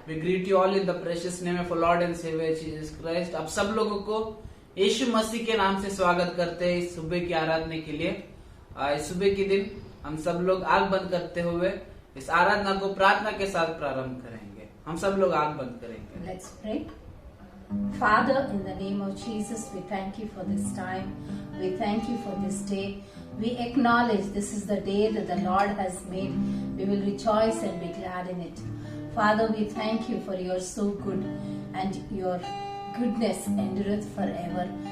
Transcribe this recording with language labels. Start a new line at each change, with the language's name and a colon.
English: We greet you all in the precious name of our Lord and Savior Jesus Christ.
Hindi: अब सब लोगों को यीशु मसीह के नाम से स्वागत करते हैं इस सुबह की आराधना के लिए। इस सुबह के दिन हम सब लोग आग बंद करते हुए इस आराधना को प्रार्थना के साथ प्रारंभ करेंगे। हम सब लोग आग बंद करेंगे।
English: Let's pray. Father, in the name of Jesus, we thank you for this time. We thank you for this day. We acknowledge this is the day that the Lord has made. We will rejoice and be glad in it. Father, we thank you for your so good and your goodness endureth forever.